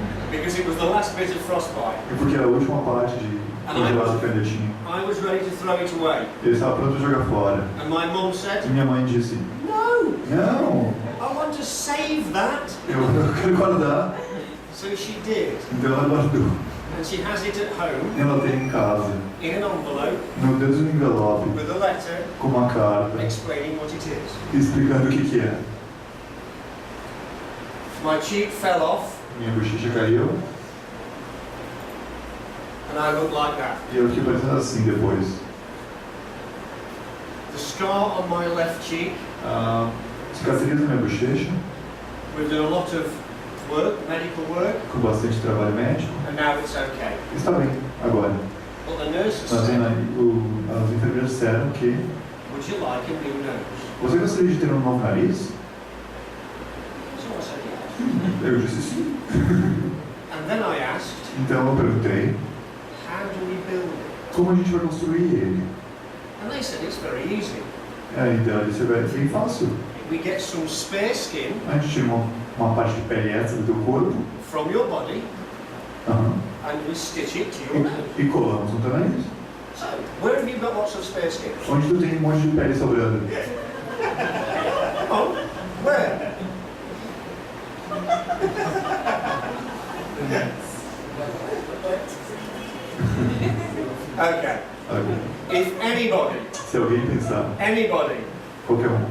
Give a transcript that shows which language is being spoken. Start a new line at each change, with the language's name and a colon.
English: because it was the last bit of frostbite.
Portuguese: porque era a última parte de congelado que eu ainda tinha.
English: I was ready to throw it away.
Portuguese: Ele estava pronto a jogar fora.
English: And my mum
Portuguese: E
English: said,
Portuguese: minha mãe disse,
English: no,
Portuguese: não,
English: I want to save that.
Portuguese: eu quero guardar.
English: So she did.
Portuguese: Então ela guardou.
English: And she has it at home
Portuguese: Ela tem em casa,
English: in an envelope
Portuguese: dentro de um envelope,
English: with a letter
Portuguese: com uma carta,
English: explaining what it is.
Portuguese: explicando o que é.
English: My cheek fell off
Portuguese: Minha bochecha caiu
English: and I looked like that.
Portuguese: e eu fiquei parecendo assim depois.
English: The scar on my left cheek,
Portuguese: A cicatriz na minha bochecha,
English: we've done a lot of work, medical work,
Portuguese: com bastante trabalho médico,
English: and now it's okay.
Portuguese: está bem agora.
English: But the nurses
Portuguese: Mas
English: said
Portuguese: as enfermeiras disseram que
English: we would you like a new nose?
Portuguese: Você gostaria de ter um novo nariz?
English: So I said, yes.
Portuguese: Eu disse sim.
English: And then I asked,
Portuguese: Então eu perguntei,
English: how do we build it?
Portuguese: como a gente vai construir ele?
English: And they said, it's very easy.
Portuguese: Então ele disse, é bem fácil.
English: We get some spare skin
Portuguese: A gente tira uma parte de pele extra do teu corpo,
English: from your body aham, and we stitch it to your nose.
Portuguese: e colamos no teu nariz.
English: So, where have you got lots of spare skin?
Portuguese: Onde tu tem um monte de pele sobrando.
English: Oh, where? Okay.
Portuguese: Ok.
English: If anybody,
Portuguese: Se alguém pensar, qualquer um,